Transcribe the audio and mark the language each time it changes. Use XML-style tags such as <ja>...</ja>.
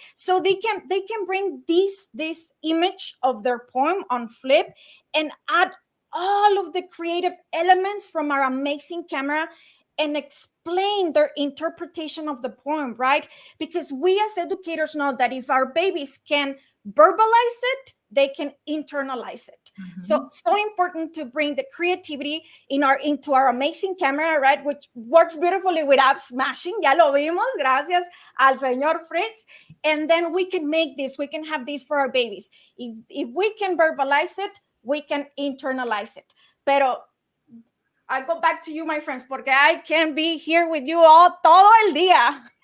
<en>So they can bring this image of their poem on Flip and add all of the creative elements from our amazing camera and explain their interpretation of the poem, right? Because we as educators know that if our babies can verbalize it, they can internalize it. So important to bring the creativity into our amazing camera, right? Which works beautifully with app smashing.</en> <es>Ya lo vimos, gracias al señor Fritz.</es> <en>And then we can have this for our babies. If we can verbalize it, we can internalize it.</en> <es>Pero</es> <en>I go back to you, my friends,</en> <es>porque</es> <en>I can be here with you</en> <es>todo el día.</es>